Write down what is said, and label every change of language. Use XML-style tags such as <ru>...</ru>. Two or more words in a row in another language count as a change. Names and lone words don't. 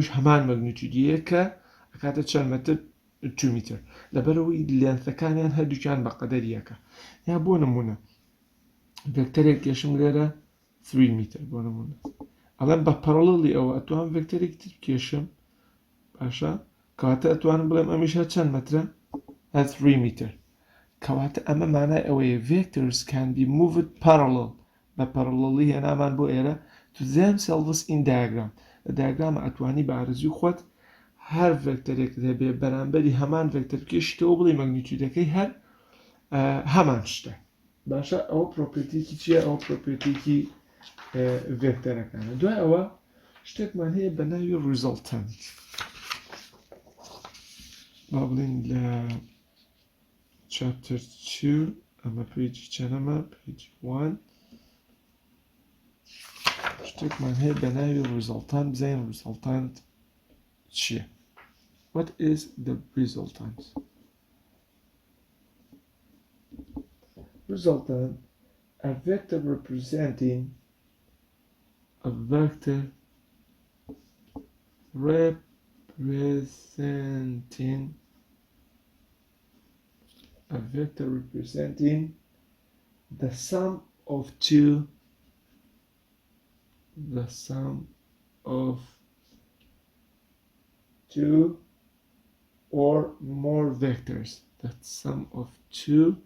<ckb>هەمان مەگنیتیودیە کە ئەکاتە چەند مەتر 2 میتر لەبەرەوەی لێنثەکانیان هەردووکیان بە قەدەریەکە یا بۆ نمونە ڤێکتەرێک کێشم لێرە 3 میتر بۆ نمونە ئەڵێم بە پەرەڵەڵی ئەوە ئەتوان ڤێکتەرێک تر کێشم باشە کەواتە ئەتوانم بڵێم ئەمیش هەر چەند مەترە 3 میتر کەواتە ئەمە مانای ئەوەیە</ckb> <en>vectors can be moved parallel</en> <ckb>بە پەرەڵەڵی هێنامان بۆ ئێرە</ckb> <en>to themselves in diagram</en> <ckb>لە دایاگرامە ئەتوانی بە ئارەزوی خۆت هەر ڤێکتەرێک دەبێ بەرامبەری هەمان ڤێکتەر کێشیتەوە بڵێ مەگنیتیودەکەی هەر هەمان شتە باشە ئەوە پرۆپێرتیکی چییە ئەوە پرۆپێرتیکی ڤێکتەرەکانە دوای ئەوە شتێکمان هەیە بە ناوی resultant با بڵین لە chapter 2 ئەمە پیجی چەندەمە پیجی 1 شتێکمان هەیە بە ناوی resultant بزانین resultant چییە</ckb> <en>what is the resultant a vector representing a vector representing the sum of two or more vectors the sum of two</en>